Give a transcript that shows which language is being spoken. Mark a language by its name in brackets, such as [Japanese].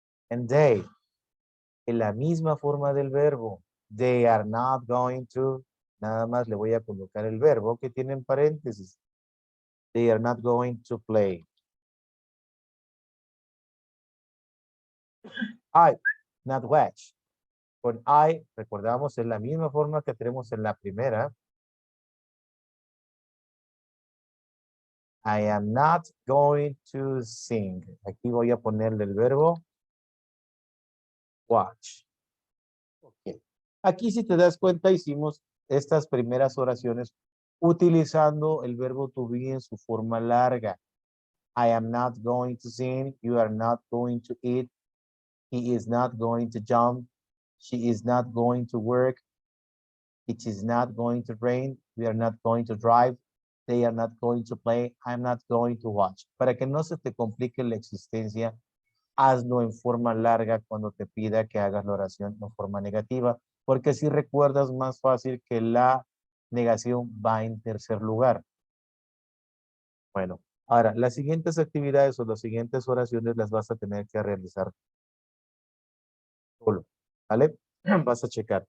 [English] And they, [Spanish] en la misma forma del verbo, [English] they are not going to, [Spanish] nada más le voy a colocar el verbo que tiene en paréntesis. [English] They are not going to play. I, not watch. [Spanish] Con I, recordamos, es la misma forma que tenemos en la primera. [English] I am not going to sing. [Spanish] Aquí voy a ponerle el verbo watch. [English] Okay. [Spanish] Aquí si te das cuenta hicimos estas primeras oraciones utilizando el verbo to be en su forma larga. [English] I am not going to sing. You are not going to eat. He is not going to jump. She is not going to work. It is not going to rain. We are not going to drive. They are not going to play. I'm not going to watch. [Spanish] Para que no se te complique la existencia, hazlo en forma larga cuando te pida que hagas la oración en forma negativa, porque si recuerdas más fácil que la negación va en tercer lugar. Bueno, ahora, las siguientes actividades o las siguientes oraciones las vas a tener que realizar Solo, ¿vale? Vas a checar.